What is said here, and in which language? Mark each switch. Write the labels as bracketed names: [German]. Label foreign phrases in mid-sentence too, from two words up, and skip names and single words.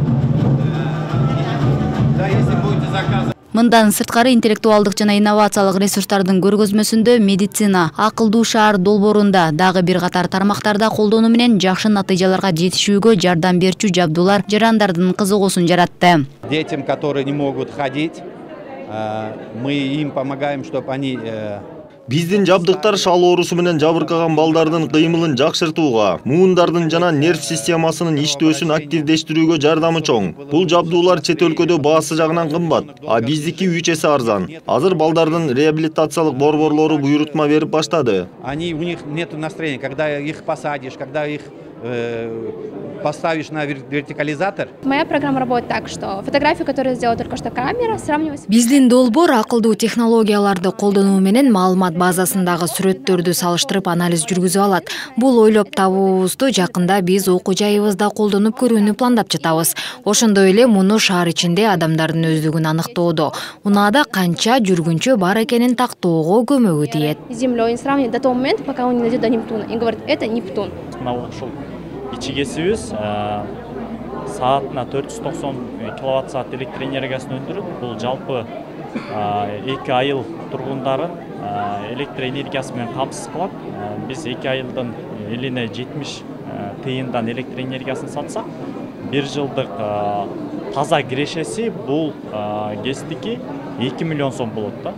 [Kyrgyz] Мындан сырткары интеллектуалдык жана инновациялык ресурстардын көргөзмөсүндө медицина, акылдуу шаар долбоорунда дагы бир катар тармактарда колдонуу менен жакшы натыйжаларга жетишүүгө жардам берчү жабдуулар жарандардын кызыгуусун жаратты. [Russian] Детям, которые не могут ходить, мы им помогаем, чтобы они [Kyrgyz] Биздин жабдыктар шал оорусу менен жабыркаган балдардын кыймылын жакшыртууга, муундардын жана нерв системасынын иштөөсүн активдештирүүгө жардамы чоң. Бул жабдуулар чет өлкөдө баасы жагынан кымбат, а биздики 3 эсе арзан. Азыр балдардын реабилитациялык борборлору буйрутма берип баштады. [Russian] У них нет настроения, когда их посадишь, когда их поставишь на вертикализатор. Моя программа работает так, что фотографию, которую сделала только что камера, сравнивается. [Kyrgyz] Биздин долбоор акылдуу технологияларды колдонуу менен маалымат базасындагы сүрөттөрдү салыштырып анализ жүргүзүп алат. Бул ойлоп табуубузду жакында биз окуу жайыбызда колдонуп көрүүнү пландап жатабыз. Ошондой эле муну шаар ичинде адамдардын өздүгүн аныктоодо, унаада канча жүргүнчө бар экенин тактоого көмөгү тиет. [Russian] Землей сравнивает до того момента, пока он не дойдет до Нептуна. И говорит, это Нептун. [Kyrgyz] Ичи кесибиз саатына 490 киловатт саат электр энергиясын өндүрүп, бул жалпы 2 айыл тургундарын электр энергиясы менен камсыз кылат. Биз 2 айылдын элине 70 тыйындан электр энергиясын сатсак, 1 жылдык таза кирешеси бул кестики 2 миллион сом болот да.